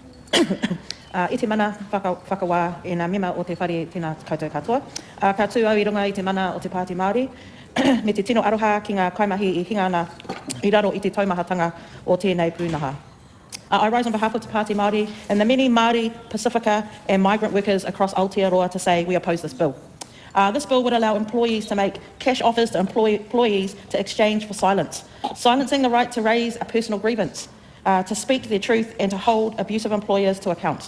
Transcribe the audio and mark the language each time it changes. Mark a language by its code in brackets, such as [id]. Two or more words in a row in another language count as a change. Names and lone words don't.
[mi] I te mana whakawā e ngā mema o te whare tēnā koutou katoa. Ka tū au I runga I te mana o te Pāti Māori, me te tino aroha ki ngā kaimahi I hinga ana I raro I te taumahatanga o tēnei pūnaha. [en] I rise on behalf of Te Pāti Māori and the many Māori, Pacifica and migrant workers across Aotearoa to say we oppose this bill. This bill would allow employees to make cash offers to employees to exchange for silence, silencing the right to raise a personal grievance, to speak their truth and to hold abusive employers to account.